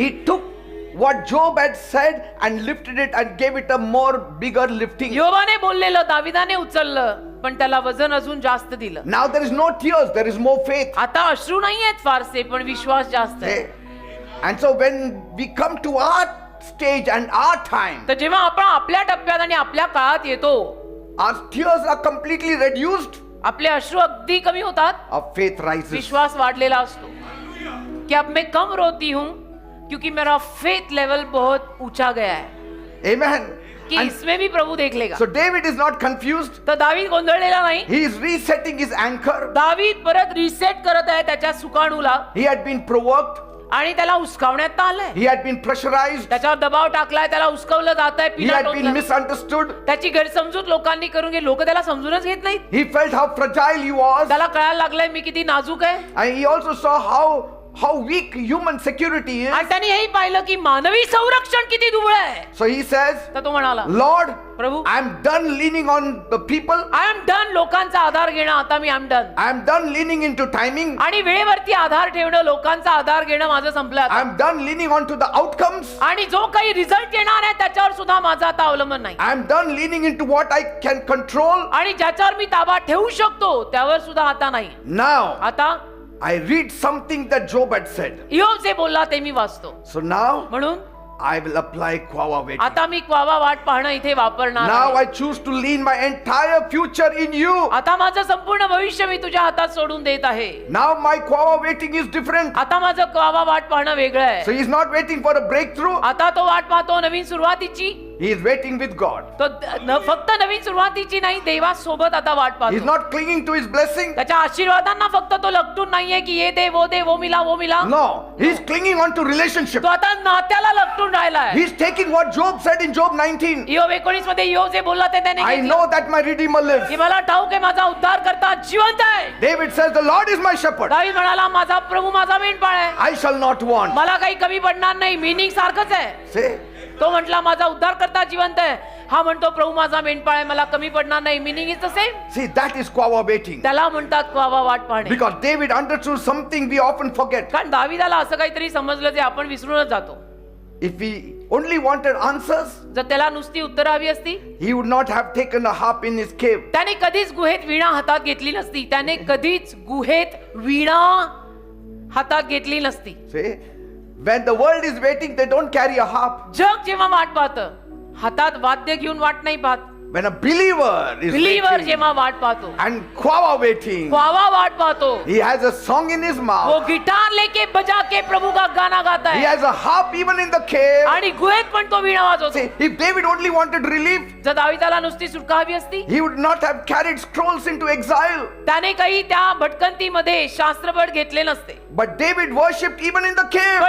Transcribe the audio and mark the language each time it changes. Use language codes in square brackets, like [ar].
[en] He took what Job had said and lifted it and gave it a more bigger lifting. [mr] योबाने बोललेलं दाविदाने उचललं, पण त्याला वजन अजून जास्त दिलं. [en] Now there is no tears, there is more faith. [mr] आता अश्रू नाही आहेत फारसे, पण विश्वास जास्त आहे. [en] And so when we come to our stage and our time, [mr] तर जेव्हा आपण आपल्या टप्प्यात आणि आपल्या काळात येतो, [en] our tears are completely reduced, [mr] आपले अश्रू अगदी कमी होतात, [en] our faith rises. [mr] विश्वास वाढलेला असतो. [hi] कि अब मैं कम रोती हूं क्योंकि मेरा फेथ लेवल बहुत ऊंचा गया है [en] Amen. [hi] कि [en] And [hi] इसमें भी प्रभु देख लेगा. [en] so David is not confused. [mr] तर दावीद गोंधळलेला नाही. [en] He is resetting his anchor. [mr] दावीद परत रिसेट करत आहे त्याच्या सुकाणूला [en] He had been provoked. [mr] आणि त्याला उस्कावण्यात आलंय. [en] He had been pressurized. [mr] त्याच्यावर दबाव टाकलाय, त्याला उस्कवलं जात आहे, [en] He had been misunderstood. [mr] त्याची गैरसमजूत लोकांनी करून घे. लोक त्याला समजूनच घेत नाहीत. [en] He felt how fragile he was. [mr] त्याला कळायला लागलंय मी किती नाजूक आहे. [en] And he also saw how weak human security is. [mr] आणि त्याने हेही पाहिलं की मानवी संरक्षण किती दुबळ आहे. [en] So he says, [mr] तर तो म्हणाला, [en] Lord, [mr] Prabhu, [en] I am done leaning on the people. I am done [mr] लोकांचा आधार घेणं. आता मी [en] I am done. I am done leaning into timing. [mr] आणि वेळेवरती आधार ठेवणं, लोकांचा आधार घेणं माझं संपलं आता. [en] I am done leaning on to the outcomes. [mr] आणि जो काही रिझल्ट येणार आहे त्याच्यावर सुद्धा माझं आता अवलंबन नाही. [en] I am done leaning into what I can control. [mr] आणि ज्याच्यावर मी ताबा ठेवू शकतो त्यावर सुद्धा आता नाही. [en] Now, [mr] आता [en] I read something that Job had said. [mr] इयोब जे बोलला ते मी वाचतो. [en] So now, [mr] म्हणून [en] I will apply quava waiting. [mr] आता मी क्वावा वाट पाहणं इथे वापरणार [en] Now [mr] आहे. [en] I choose to lean my entire future in you. [mr] आता माझं संपूर्ण भविष्य मी तुझ्या हातात सोडून देत आहे. [en] Now my quava waiting is different. [mr] आता माझं क्वावा वाट पाहणं वेगळं [en] So [mr] आहे. [en] he's not waiting for a breakthrough. [mr] आता तो वाट पाहतो नवीन सुरुवातीची. [en] He is waiting with God. [mr] तो फक्त नवीन सुरुवातीची नाही, देवासोबत आता वाट [en] He's [mr] पाहतो. [en] not clinging to his blessing. [mr] त्याच्या आशीर्वादांना फक्त तो लपटून नाहीये की [hi] ये दे वो मिला वो मिला. [en] No, he's clinging on to relationship. [mr] तो आता नात्याला लपटून राहिलाय. [en] He's taking what Job said in Job 19. [mr] इयोब 19 मध्ये इयोब जे बोलला ते त्याने [en] I [mr] घेतलं. [en] know that my Redeemer lives. [mr] की मला ठाऊक आहे माझा उद्धार करता जिवंत आहे. [en] David says, the Lord is my shepherd. [mr] दावीद म्हणाला माझा प्रभू माझा मेंढपाळ आहे, [en] I shall not want. [mr] मला काही कमी पडणार नाही. मीनिंग सारखंच आहे. [en] Say, [mr] तो म्हटला माझा उद्धार करता जिवंत आहे. हा म्हणतो प्रभू माझा मेंढपाळ आहे, मला कमी पडणार नाही. [en] Meaning is the same. see, that is quava waiting. [mr] त्याला म्हणतात क्वावा वाट पाहणे. [en] Because David understood something we often forget. [mr] कारण दाविदाला असं काहीतरी समजलं जे आपण विसरूनच जातो. [en] If he only wanted answers, [mr] जर त्याला नुसती उत्तरं हवी असती, [en] he would not have taken a harp in his cave. [mr] त्याने कधीच गुहेत वीणा हातात घेतली नसती. त्याने कधीच गुहेत वीणा हातात घेतली नसती. [en] See, when the world is waiting, they don't carry a harp. [mr] जग जेव्हा वाट पाहतं हातात वाद्य घेऊन वाट नाही पाहत. [en] When a believer is believer waiting [mr] जेव्हा वाट पाहतो, [en] and Kwava waiting, [mr] क्वावा वाट पाहतो, [en] he has a song in his [hi] वो [en] mouth. [hi] गिटार लेके बजा के प्रभु का गाना गाता [en] He [hi] है [en] has a harp even in the cave. [mr] आणि गुहेत पण तो वीणा वाजवतो. [en] See, if David only wanted relief, [mr] जर दाविदाला नुसती सुटका हवी असती, [en] he would not have carried scrolls into exile. [mr] त्याने काही त्या भटकंतीमध्ये शास्त्रबळ घेतले नसते. [en] But David worshipped even in the cave.